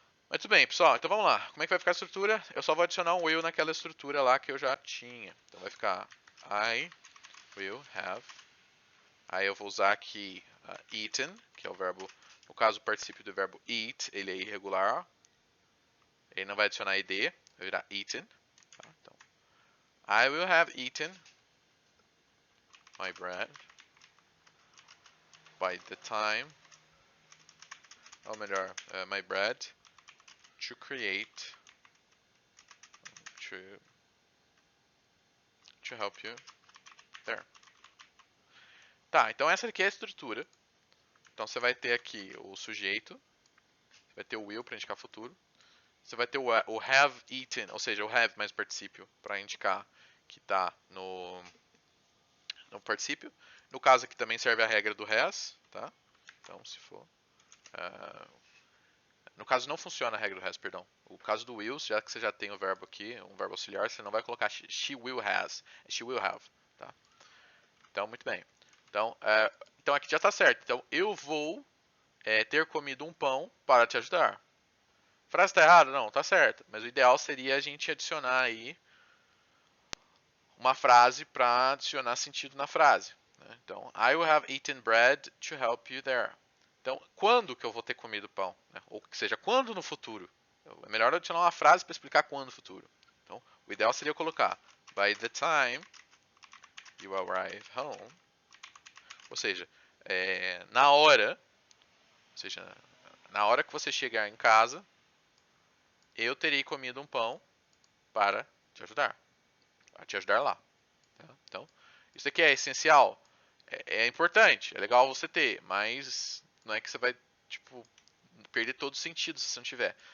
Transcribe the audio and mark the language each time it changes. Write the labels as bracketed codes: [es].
[pt] Muito bem, pessoal, então vamos lá. Como é que vai ficar a estrutura? Eu só vou adicionar um will naquela estrutura lá que eu já tinha. Então vai ficar [en] I will have. [pt] Aí eu vou usar aqui eaten, que é o verbo, no caso o particípio do verbo eat, ele é irregular. Ele não vai adicionar ed, vai virar eaten. Tá? [en] Então, I will have eaten my bread by the time, [pt] ou melhor, [en] my bread to create, to, to help you there. [pt] Tá, então essa aqui é a estrutura. Então você vai ter aqui o sujeito, você vai ter o will para indicar futuro, você vai ter o have eaten, ou seja, o have mais particípio para indicar que está no particípio. No caso aqui também serve a regra do has, tá? Então se for... no caso não funciona a regra do has, perdão. O caso do will, já que você já tem o verbo aqui, um verbo auxiliar, você não vai colocar [en] she will has, she will have, [pt] tá? Então, muito bem. Então aqui já está certo. Então eu vou ter comido um pão para te ajudar. Frase está errada? Não, está certa. Mas o ideal seria a gente adicionar aí uma frase para adicionar sentido na frase. Né? [en] Então, I will have eaten bread to help you there. [pt] Então, quando que eu vou ter comido pão? Né? Ou que seja, quando no futuro? É melhor adicionar uma frase para explicar quando no futuro. Então, o ideal seria eu colocar [en] by the time you arrive home. [pt] Ou seja, na hora, ou seja, na hora que você chegar em casa, eu terei comido um pão para te ajudar. Para te ajudar lá. Tá? Então, isso aqui é essencial. É importante, é legal você ter, mas não é que você vai tipo, perder todo o sentido se você não tiver.